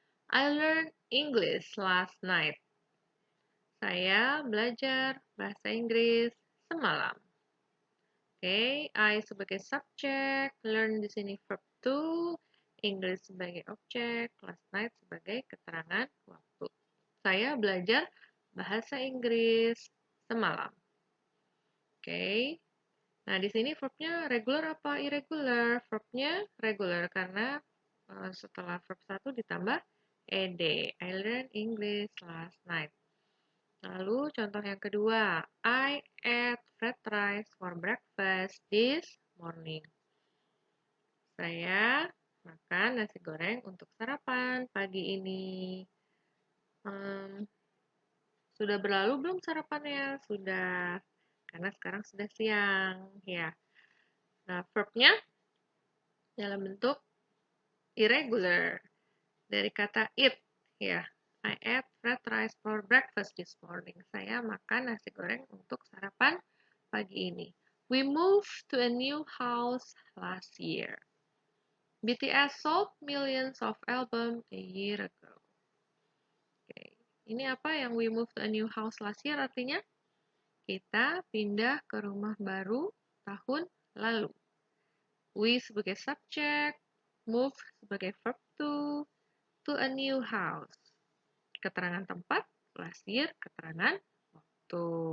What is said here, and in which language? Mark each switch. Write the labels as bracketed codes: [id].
[en] I learned English last night. [id] Saya belajar bahasa Inggris semalam. Oke, I sebagai subjek, learn di sini verb to, English sebagai objek, last night sebagai keterangan waktu. Saya belajar bahasa Inggris semalam. Oke. Nah, di sini verbnya regular apa irregular? Verbnya regular karena setelah verb 1 ditambah ed. [en] I learned English last night. [id] Lalu contoh yang kedua, [en] I ate fried rice for breakfast this morning. [id] Saya makan nasi goreng untuk sarapan pagi ini. Sudah berlalu belum sarapannya? Sudah, karena sekarang sudah siang. Ya. Nah, verbnya dalam bentuk irregular dari kata eat. [en] Ya, I ate fried rice for breakfast this morning. [id] Saya makan nasi goreng untuk sarapan pagi ini. [en] We moved to a new house last year. BTS sold millions of albums a year ago. [id] Oke, ini apa yang [en] we moved to a new house last year [id] artinya? Kita pindah ke rumah baru tahun lalu. We sebagai subjek, move sebagai verb [en] to a new house. [id] Keterangan tempat, last year, keterangan waktu.